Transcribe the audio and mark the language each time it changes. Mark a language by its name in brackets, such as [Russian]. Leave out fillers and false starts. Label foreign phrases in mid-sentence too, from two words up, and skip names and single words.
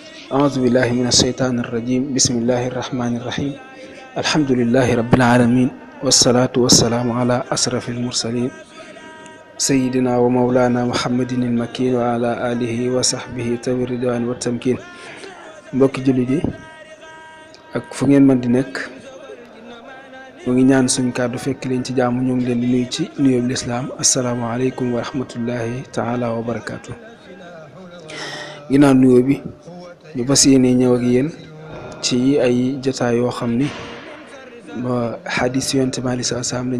[Arabic] أعوذ بالله من الشيطان الرجيم بسم الله الرحمن الرحيم الحمد لله رب العالمين والصلاة والسلام على أشرف المرسلين سيدنا ومولانا محمد المكين وعلى آله وصحبه ذوي الرضوان والتمكين [Wolof] mbokki jullit yi ak fu ngeen mën di nekk ñu ngi ñaan suñ kàddu fekk leen ci jàmm ñu ngi leen di nuyu ci nuyoob lislaam [Arabic] السلام عليكم ورحمة الله تعالى وبركاته. ginnaaw nuyoo bi ñu fas yéene ñëw ak yéen ci ay jotaay yoo xam ni ba xadis yonent bi عليه الصلاة والسلام lañ